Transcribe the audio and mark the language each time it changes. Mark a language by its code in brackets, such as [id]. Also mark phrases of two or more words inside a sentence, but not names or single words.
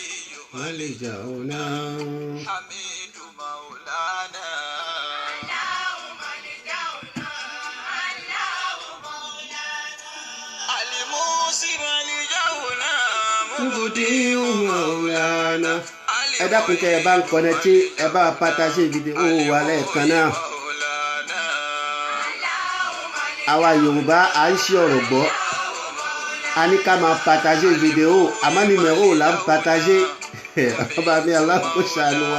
[ar] ملجأنا حميد مولانا اللهم ملجأنا اللهم مولانا علي موسى ملجأنا مبدي مولانا. [yo] Ẹ dákun tẹ́ ẹ bá ń kọ́nẹ́tì ẹ bá pàtàkì fídíò wa lẹ́ẹ̀kan náà. Àwa Yorùbá à ń ṣe ọ̀rọ̀ gbọ́. A ní ká máa [fr] partager vidéo [yo] àmọ́ numéro là ń partager. Ọba mi Allah kó ṣàánú wa.